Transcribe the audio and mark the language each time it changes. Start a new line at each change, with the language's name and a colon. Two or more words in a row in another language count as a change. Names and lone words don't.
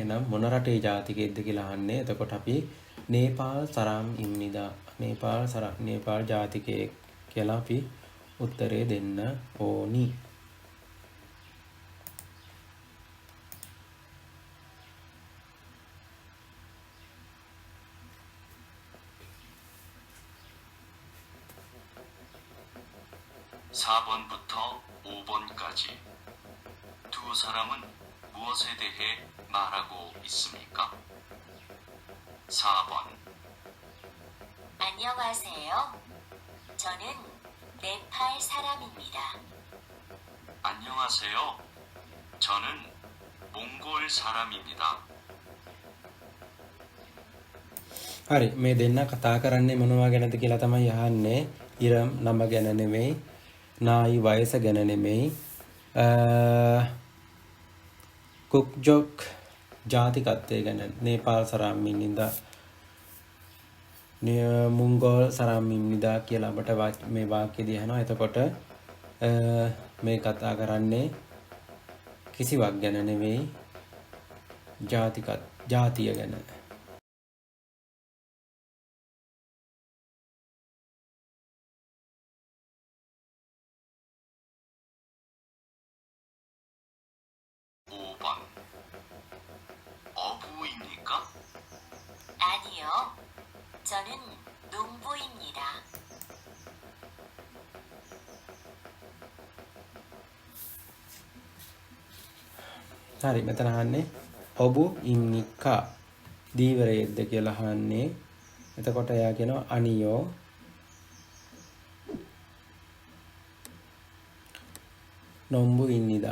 Sinhala: එහෙනම් මොන රටේ ජාතිකයෙක්ද කියලා අහන්නේ. එතකොට අපි
Korean: 네팔 사람 입니다
Sinhala: නේපාල් ජාතිකයෙක් කියලා අපි උත්තරේ දෙන්න ඕනි.
Korean: (4번부터 5번까지) 두 사람은 무엇에 대해 말하고 있습니까? 4번. 안녕하세요. 저는 네팔 사람입니다. 안녕하세요. 저는 몽골 사람입니다.
Sinhala: හරි මේ දෙන්න කතා කරන්නේ මොනවා ගැනද කියලා තමයි අහන්නේ. ඉරම් නම ගැන නෙමෙයි. නායි වයස ගැන නෙමෙයි. කුක්ජොක් ජාතිකත්වය ගැන.
Korean: 네팔 사람입니다 몽골 사람입니다
Sinhala: කියලා අපට මේ වාක්‍යයේදී අහනවා. එතකොට මේ කතා කරන්නේ කිසිවක් ගැන නෙමෙයි. ජාතිය ගැන.
Korean: 어부입니까? 아니요. 저는 농부입니다.
Sinhala: හරි මෙතන අහන්නේ
Korean: 어부 입니까
Sinhala: දීවරයෙක්ද කියලා අහන්නේ. එතකොට එයා කියනවා
Korean: 아니요. 농부 입니다.